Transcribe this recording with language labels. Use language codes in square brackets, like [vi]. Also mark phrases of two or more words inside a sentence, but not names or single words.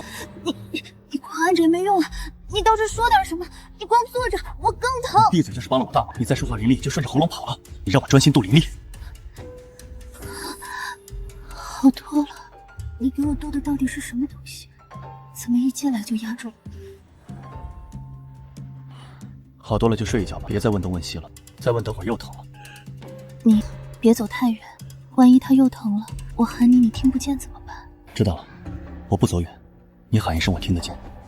[zh] 你光按着也沒用啊，你倒是說點什麼，你光坐着我更疼。閉嘴就是幫了我大忙，你再說話伶俐就順着喉嚨跑了，你讓我專心度靈力。好多了，你給我度的到底是什麼東西？怎麼一進來就壓住我？好多了就睡一覺吧，別再問東問西了，再問等會兒又疼了。你別走太遠，萬一它又疼了，我喊你你聽不見怎麼辦？知道了，我不走遠，你喊一聲我聽得見。